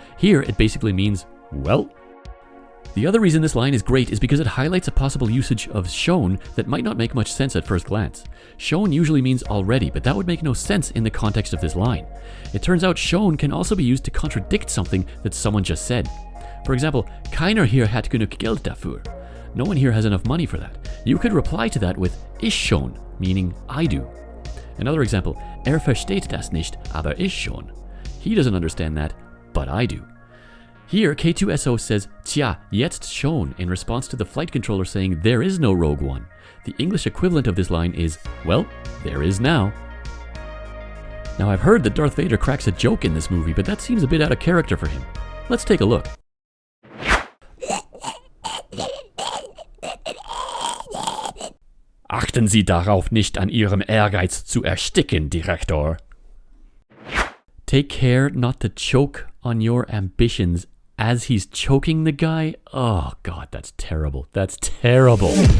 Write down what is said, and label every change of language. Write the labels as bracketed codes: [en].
[en] Here, it basically means, well. The other reason this line is great is because it highlights a possible usage of schon that might not make much sense at first glance. Schon usually means already, but that would make no sense in the context of this line. It turns out schon can also be used to contradict something that someone just said. For example, [de] keiner hier hat genug Geld dafür. [en] No one here has enough money for that. You could reply to that with [de] ich schon, [en] meaning I do. Another example, [de] versteht das nicht, aber ich schon. [en] He doesn't understand that, but I do. Here, K2SO says, [de] tja, jetzt schon, [en] in response to the flight controller saying there is no Rogue One. The English equivalent of this line is, well, there is now. Now, I've heard that Darth Vader cracks a joke in this movie, but that seems a bit out of character for him. Let's take a look. [de] Achten Sie darauf, nicht an Ihrem Ehrgeiz zu ersticken, Direktor. [en] Take care not to choke on your ambitions as he's choking the guy. Oh God, that's terrible. That's terrible.